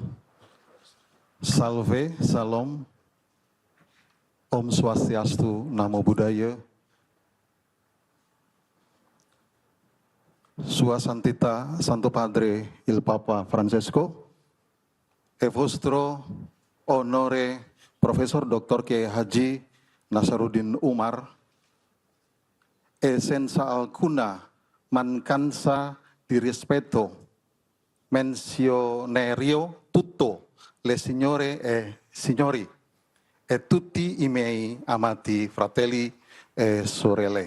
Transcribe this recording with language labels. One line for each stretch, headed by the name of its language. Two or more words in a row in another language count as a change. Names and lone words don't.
Italian: Salve, salam, Om Swastiastu, Namo Buddhaya. Sua Santita, Santo Padre il Papa Francesco, e vostro onore Profesor Dr. Kiai Haji Nasaruddin Umar, e senza alcuna mancanza di rispetto menzionerio tutto le signore e signori e tutti i miei amati fratelli e sorelle.